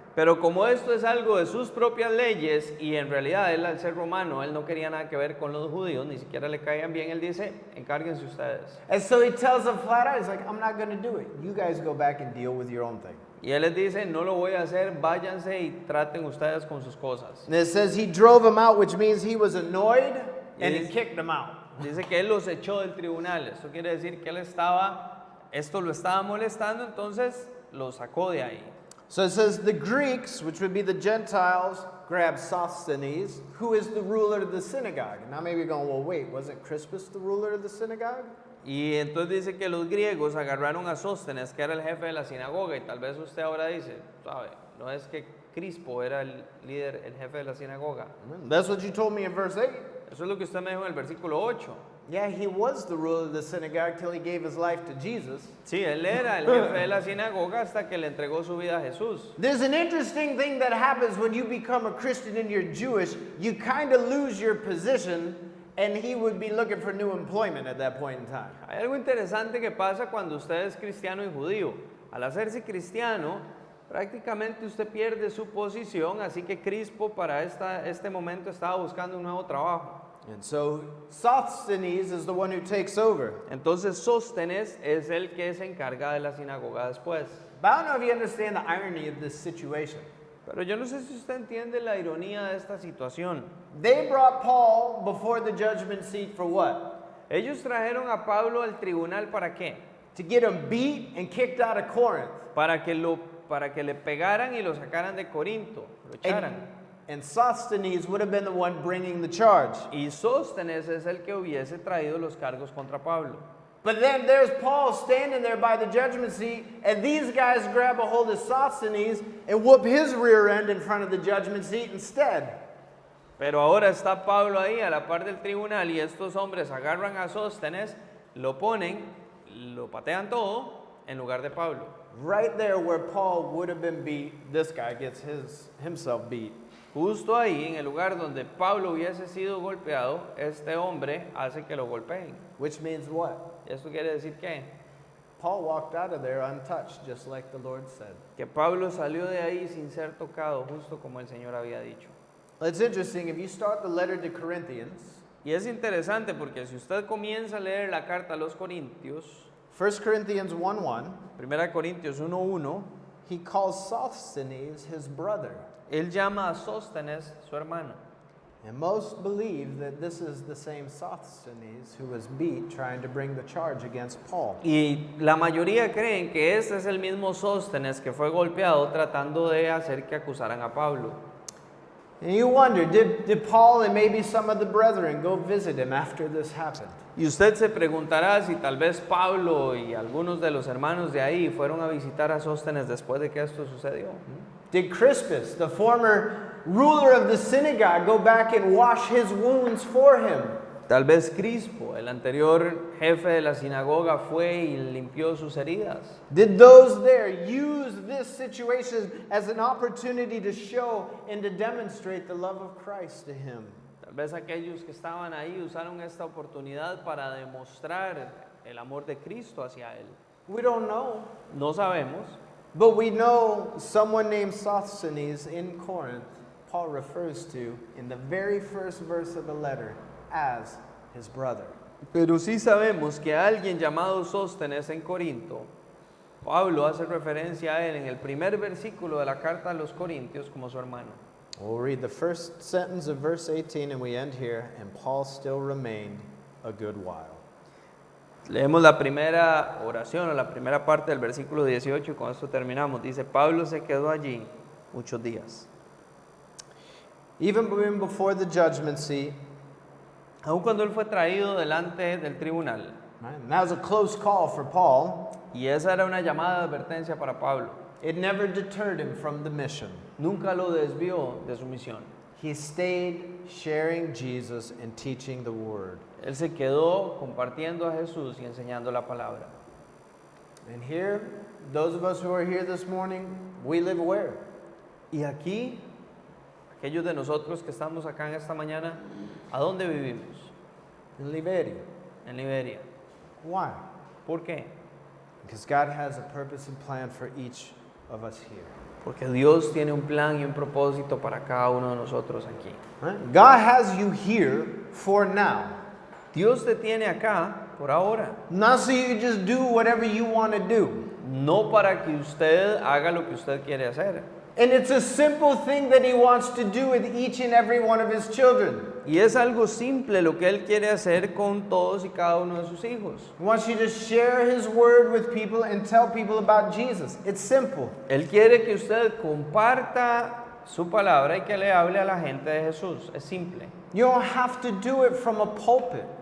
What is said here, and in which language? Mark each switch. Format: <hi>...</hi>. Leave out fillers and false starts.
<es>Pero como esto es algo de sus propias leyes y en realidad él al ser romano, él no quería nada que ver con los judíos, ni siquiera le caían bien, él dice, encárguense ustedes.</es> <en>And so he tells them flat out, he's like, I'm not going to do it. You guys go back and deal with your own thing.</en> <es>Y él les dice, no lo voy a hacer, váyanse y traten ustedes con sus cosas.</es> <en>And it says he drove them out, which means he was annoyed and he kicked them out.</en> <es>Dice que él los echó del tribunal. Eso quiere decir que esto lo estaba molestando, entonces lo sacó de ahí.</es> <en>So it says the Greeks, which would be the Gentiles, grabbed Sosthenes, who is the ruler of the synagogue. Now maybe you're going, well, wait, wasn't Crispus the ruler of the synagogue?</en> <es>Y entonces dice que los griegos agarraron a Sóstenes, que era el jefe de la sinagoga, y tal vez usted ahora dice, sabe, no es que Crispo era el líder, el jefe de la sinagoga.</es> <en>That's what you told me in verse 8.</en> <es>Eso es lo que usted me dijo en el versículo 8.</es> <en>Yeah, he was the ruler of the synagogue till he gave his life to Jesus.</en> <es>Sí, él era el jefe de la sinagoga hasta que le entregó su vida a Jesús.</es> <en>There's an interesting thing that happens when you become a Christian and you're Jewish. You kind of lose your position, and he would be looking for new employment at that point in time.</en> <es>Hay algo interesante que pasa cuando usted es cristiano y judío. Al hacerse cristiano, prácticamente usted pierde su posición, así que Crispo para este momento estaba buscando un nuevo trabajo.</es> <en>And so Sosthenes is the one who takes over.</en> <es>Entonces Sóstenes es el que se encarga de la sinagoga después.</es> <en>But I don't know if you understand the irony of this situation.</en> <es>Pero yo no sé si usted entiende la ironía de esta situación.</es> <en>They brought Paul before the judgment seat for what?</en> <es>Ellos trajeron a Pablo al tribunal ¿para qué?</es> <en>To get him beat and kicked out of Corinth.</en> <es>Para que le pegaran y lo sacaran de Corinto, lo echaran.</es> <en>And Sosthenes would have been the one bringing the charge.</en> <es>Y Sóstenes es el que hubiese traído los cargos contra Pablo.</es> <en>But then there's Paul standing there by the judgment seat, and these guys grab a hold of Sosthenes and whoop his rear end in front of the judgment seat instead.</en> <es>Pero ahora está Pablo ahí a la par del tribunal y estos hombres agarran a Sóstenes, lo ponen, lo patean todo en lugar de Pablo.</es> <en>Right there where Paul would have been beat, this guy gets himself beat.</en> <es>Justo ahí, en el lugar donde Pablo hubiese sido golpeado, este hombre hace que lo golpeen.</es> <en>Which means what?</en> <es>¿Esto quiere decir qué?</es> <en>Paul walked out of there untouched, just like the Lord said.</en> <es>Que Pablo salió de ahí sin ser tocado, justo como el Señor había dicho.</es> <en>It's interesting, if you start the letter to Corinthians,</en> <es>Y es interesante porque si usted comienza a leer la carta a los Corintios,</es> <en>1 Corinthians 1:1,</en> <es>1 Corintios 1:1,</es> <en>he calls Sosthenes his brother.</en> <es>él llama a Sóstenes su hermano.</es> <en>And most believe that this is the same Sosthenes who was beat trying to bring the charge against Paul.</en> <es>Y la mayoría creen que este es el mismo Sóstenes que fue golpeado tratando de hacer que acusaran a Pablo.</es> <en>And you wonder, did Paul and maybe some of the brethren go visit him after this happened?</en> <es>Y usted se preguntará si tal vez Pablo y algunos de los hermanos de ahí fueron a visitar a Sóstenes después de que esto sucedió.</es> <en>Did Crispus, the former ruler of the synagogue, go back and wash his wounds for him?</en> <es>Tal vez Crispo, el anterior jefe de la sinagoga, fue y limpió sus heridas.</es> <en>Did those there use this situation as an opportunity to show and to demonstrate the love of Christ to him?</en> <es>Tal vez aquellos que estaban ahí usaron esta oportunidad para demostrar el amor de Cristo hacia él.</es> <en>We don't know.</en> <es>No sabemos,</es> <en>But we know someone named Sosthenes in Corinth, Paul refers to in the very first verse of the letter as his brother.</en> <es>pero sí sabemos que alguien llamado Sóstenes en Corinto, Pablo hace referencia a él en el primer versículo de la carta a los Corintios como su hermano.</es> <en>We'll read the first sentence of verse 18 and we end here, and Paul still remained a good while.</en> <es>Leemos la primera oración o la primera parte del versículo 18 y con esto terminamos. Dice, Pablo se quedó allí muchos días.</es> <en>Even before the judgment seat,</en> <es>Aun cuando él fue traído delante del tribunal,</es> <en>right, and that was a close call for Paul,</en> <es>y esa era una llamada de advertencia para Pablo,</es> <en>it never deterred him from the mission.</en> <es>nunca lo desvió de su misión.</es> <en>He stayed sharing Jesus and teaching the word.</en> <es>Él se quedó compartiendo a Jesús y enseñando la palabra.</es> <en>And here, those of us who are here this morning, we live where?</en> <es>Y aquí, aquellos de nosotros que estamos acá en esta mañana, ¿a dónde vivimos?</es> <en>In Liberia.</en> <es>En Liberia.</es> <en>Why?</en> <es>¿Por qué?</es> <en>Because God has a purpose and plan for each of us here.</en> <es>Porque Dios tiene un plan y un propósito para cada uno de nosotros aquí.</es> <en>Right? God has you here for now.</en> <es>Dios te tiene acá por ahora.</es> <en>Not so you can just do whatever you want to do.</en> <es>no para que usted haga lo que usted quiere hacer.</es> <en>And it's a simple thing that he wants to do with each and every one of his children.</en> <es>Y es algo simple lo que él quiere hacer con todos y cada uno de sus hijos.</es> <en>He wants you to share his word with people and tell people about Jesus. It's simple.</en> <es>Él quiere que usted comparta su palabra y que le hable a la gente de Jesús. Es simple.</es> <en>You don't have to do it from a pulpit.</en>